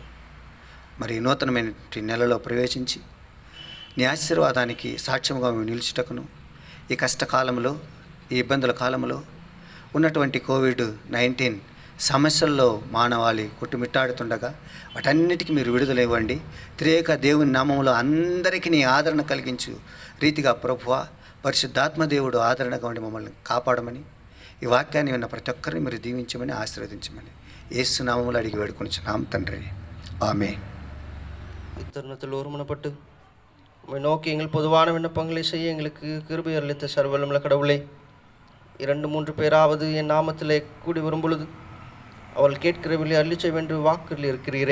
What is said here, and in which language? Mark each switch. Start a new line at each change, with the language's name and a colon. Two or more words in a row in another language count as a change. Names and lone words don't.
Telugu: మరి ఈ నూతనమైన నెలలో ప్రవేశించి నీ ఆశీర్వాదానికి సాక్ష్యంగా మేము నిలుచుటకును, ఈ కష్టకాలంలో, ఈ ఇబ్బందుల కాలంలో ఉన్నటువంటి కోవిడ్-19 సమస్యల్లో మానవాళి కొట్టుమిట్టాడుతుండగా వాటన్నిటికీ మీరు విడుదల ఇవ్వండి. త్రియేక దేవుని నామములో అందరికీ నీ ఆదరణ కలిగించు రీతిగా ప్రభువా, పరిశుద్ధాత్మ దేవుడు ఆదరణగా ఉండి మమ్మల్ని కాపాడమని, ఈ వాక్యాన్ని విన్న ప్రతి ఒక్కరిని మీరు దీవించమని, ஆசீர்வதிంచమని యేసు నామములో అడిగి వేడుకొనిచున్నాం తండ్రి,
Tamil: ஆமென். இத்தருணத்தில் ஒருமனப்பட்டு உம்மை நோக்கி எங்கள் பொதுவான விண்ணப்பங்களை செய்ய எங்களுக்கு கிருபை அளித்த சர்வவல்லமையுள்ள கடவுளே, 2-3 பேராவது என் நாமத்திலே கூடி வரும் பொழுது அவள் கேட்கிறவில்லை அள்ளிச் செய்வென்று வாக்குகள் இருக்கிறீரே.